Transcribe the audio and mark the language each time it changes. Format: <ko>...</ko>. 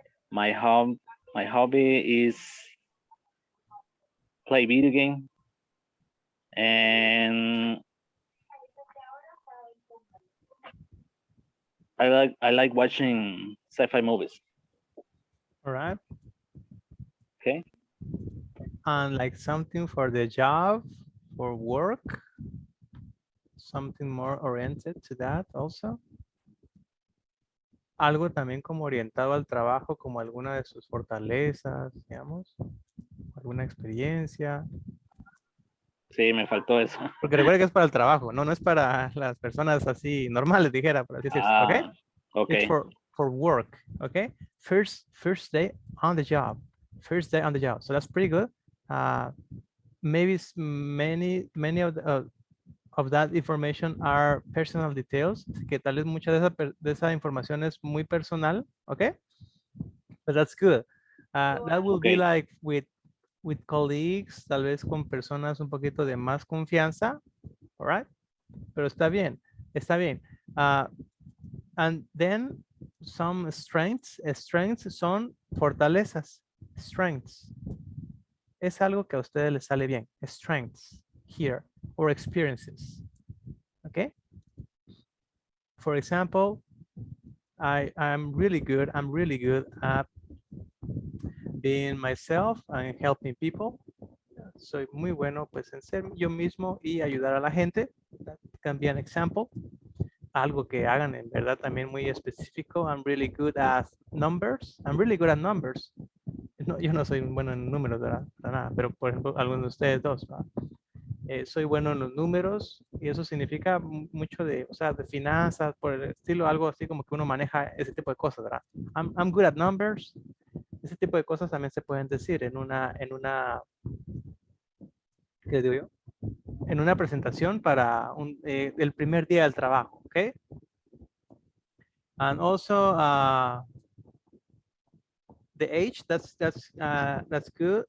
<en>My hobby is play video game, and I like watching sci-fi movies. All right. Okay. And like something for the job, for work, something more oriented to that also.</en> <es>Algo también como orientado al trabajo, como alguna de sus fortalezas, digamos, alguna experiencia. Sí, me faltó eso. Porque recuerda que es para el trabajo, no es para las personas así normales, dijera, por así decirse, ¿ok?</es> <en>Okay. It's for work, okay? First day on the job. First day on the job. So that's pretty good. Maybe many of that information are personal details,</en> <es>que tal vez mucha de esa información es muy personal,</es> <en>okay? But that's good. That will be like with colleagues,</en> <es>tal vez con personas un poquito de más confianza,</es> <en>all right?</en> <es>Pero está bien, está bien.</es> <en>And then some strengths.</en> <es>Strengths son fortalezas. Strengths. Es algo que a ustedes les sale bien.</es> <en>Strengths here or experiences.</en> <es>Okay.</es> <en>For example, I'm really good at being myself and helping people.</en> <es>Soy muy bueno pues en ser yo mismo y ayudar a la gente.</es> <en>can be an example.</en> <es>Algo que hagan en verdad también muy específico.</es> <en>I'm really good at numbers. I'm really good at numbers.</en> <es>No, yo no soy bueno en números, ¿verdad? Para nada, pero por ejemplo, algunos de ustedes dos, ¿verdad? Soy bueno en los números y eso significa mucho de, o sea, de finanzas, por el estilo, algo así como que uno maneja ese tipo de cosas, ¿verdad?</es> <en>I'm good at numbers.</en> <es>Ese tipo de cosas también se pueden decir en una, ¿qué digo yo? En una presentación para el primer día del trabajo, ¿ok?</es> <en>And also, the age, that's good.</en>